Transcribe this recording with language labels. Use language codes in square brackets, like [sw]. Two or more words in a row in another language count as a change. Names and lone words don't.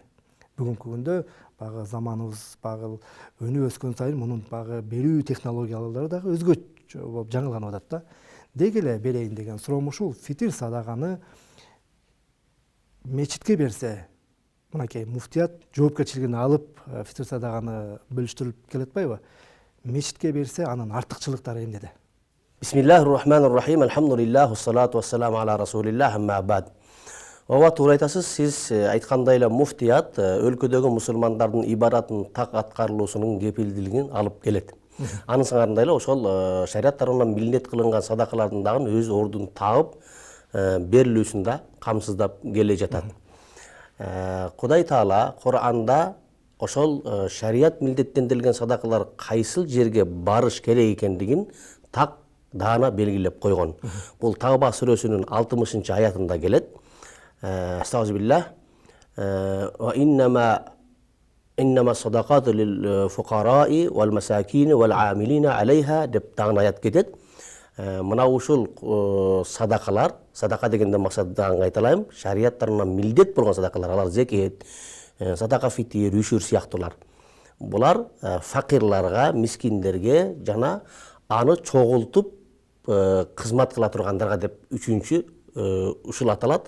[ky] Бүгүнкү күндө багы заманыбыз багы өнүп өскөн сайын мунун багы берүү технологиялары дагы өзгөчө болуп жаңыланып атат да. Деги эле берейин деген суроом ушул: фитир садаганы мечитке берсе, мынакей муфтият жоопкерчилигин алып, фитир садаганы бөлүштүрүп келе атпайбы? Мечитке берсе, анын артыкчылыктары эмнеде? [ar] بسم الله الرحمن الرحيم الحمد لله والصلاة والسلام على رسول الله أما بعد. [ky] Ооба, туура айтасыз. Сиз айткандай эле муфтият өлкөдөгү мусулмандардын ибадатын так аткарылуусунун кепилдилигин алып келет. Анын сыңарында эле ошол шарият тарабынан милдет кылынган садакалардын дагы өз ордун таап берилүүсүн да камсыздап келе жатат. Кудай Таала Кур'анда ошол шарият милдеттендирилген садакалар кайсыл жерге барыш керек экендигин так даана белгилеп койгон. Бул Тавба сүрөсүнүн 60 аятында келет. Астагфируллах. [ar] وإنما الصدقات للفقراء والمساكين والعاملين عليها [ky] деп дагы аят кетет. Мына ушул садакалар, садака дегенде максат дагы айталайм, шарият тарабынан милдет болгон садакалар, алар зекет, садака фитир, үшүр сыяктуулар. Булар факирларга, мискиндерге жана аны чогултуп кызмат кыла тургандарга деп үчүнчү ушул аталат.